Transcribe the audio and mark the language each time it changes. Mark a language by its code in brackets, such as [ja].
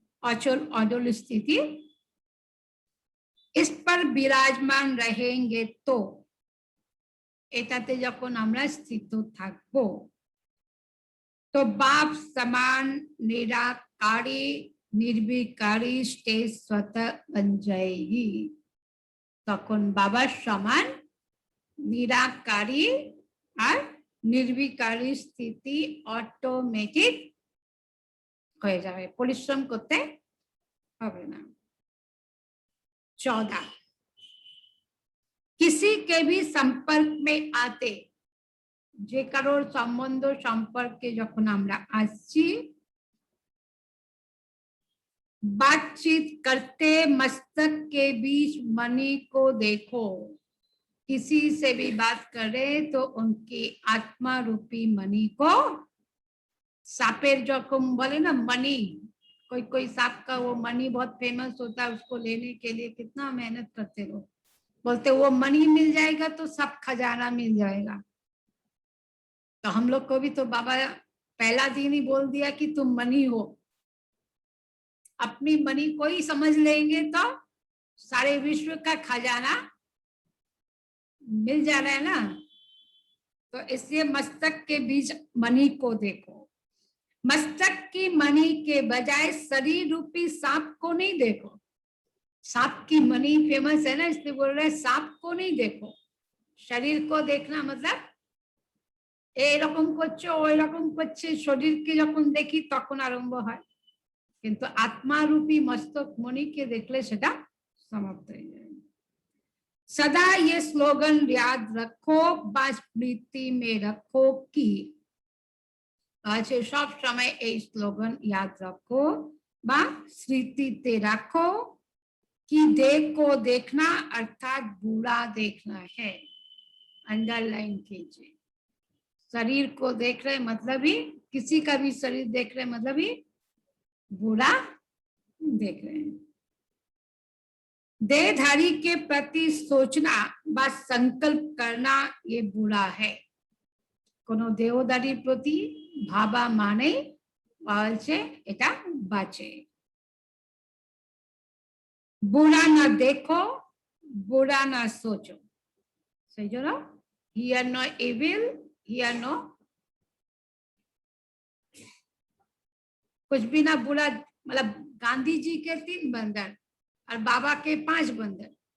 [hi] अचल अडल स्थिति, इस पर विराजमान रहेंगे तो एटाते [bn] যখন আমরা স্থিত থাকবো [hi] तो बाप समान निराकारी निर्विकारी स्टेज स्वतः बन जाएगी। [bn] তখন বাবার সমান নিরাকারী আর নির্বিকারী স্থিতি অটোমেটিক হয়ে যাবে, পরিশ্রম করতে হবে না। [hi] 14 किसी के भी संपर्क में आते, [bn] যে কারোর সম্বন্ধ সম্পর্কে যখন আমরা আসছি, [hi] बातचीत करते मस्तक के बीच मणि को देखो, किसी से भी बात करे तो उनकी आत्मा रूपी मणि को, [bn] सांपेर जखम बोले ना मणि, [hi] कोई कोई सांप का वो मणि बहुत फेमस होता है, उसको लेने के लिए कितना मेहनत करते लोग, बोलते वो मणि मिल जाएगा तो सब खजाना मिल जाएगा। तो हम लोग को भी तो बाबा पहला दिन ही बोल दिया कि तुम मणि हो, अपनी मणि को ही समझ लेंगे तो सारे विश्व का खजाना मिल जा रहा है ना। तो इसलिए मस्तक के बीच मणि को देखो, मस्तक की मणि के बजाय शरीर रूपी सांप को नहीं देखो। सांप की मणि फेमस है ना, इसलिए बोल रहे हैं सांप को नहीं देखो, शरीर को देखना मतलब [bn] এরকম করছে ওই রকম করছে, শরীরকে যখন দেখি তখন আরম্ভ হয়, কিন্তু আত্মারূপী মস্তক মণিকে দেখলে সেটা সমাপ্ত হয়ে যায়। [hi] सदा ये स्लोगन याद रखो [bn] বা স্মৃতি [hi] में रखो कि, [bn] আছে সব সময় এই স্লোগান [hi] याद रखो [bn] বা স্মৃতিতে রাখো [hi] कि देह को देखना अर्थात बुरा देखना है। अंडरलाइन कीजिए, शरीर को देख रहे मतलब ही, किसी का भी शरीर देख रहे मतलब ही बुरा देख रहे हैं। देहधारी के प्रति सोचना বা संकल्प करना ये बुरा है। [bn] কোনো দেহধারীর প্রতি ভাবা মানে বলছে এটা বাজে। [hi] बुरा ना देखो, बुरा ना सोचो, [bn] সেই জন্য [en] hear no evil, [hi] here no कुछ भी ना बुरा, मतलब गांधी जी के 3 बंधन और बाबा के 5 बंधन,